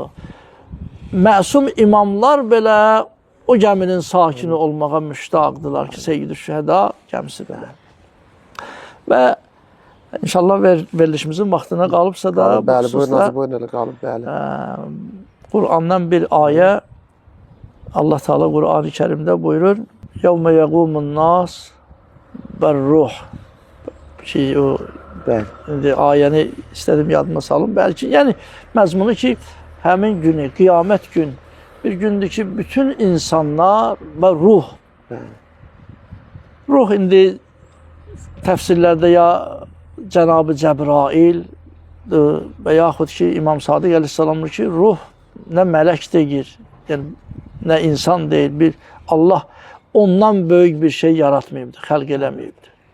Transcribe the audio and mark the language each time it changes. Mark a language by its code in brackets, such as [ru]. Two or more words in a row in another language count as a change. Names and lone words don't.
[az] Məsum imamlar belə o gəminin sakini olmağa müştaqdılar ki, Seyyid-i Şühəda gəmisi belə. Və inşallah verilişimizin vaxtına qalıbsa da, bəli, buyurun, qalıb, bəli. Qurandan bir ayə, Allah Teala Quran-ı Kərimdə buyurur, [ar] يَوْمَ يَقُومُ النَّاسِ بَالْرُوحِ [az] İndi ayəni istədim yadıma salım, bəlkə, yəni məzmunu ki, həmin günü, qiyamət gün, bir gündür ki, bütün insanlar və ruh. Ruh indi təfsirlərdə ya Cənab-ı Cəbrail və yaxud ki, İmam Sadiq əleyhissalamdır ki, ruh nə mələk deyir, yəni, nə insan deyil, Allah ondan böyük bir şey yaratmayıbdır, xəlq eləməyibdir.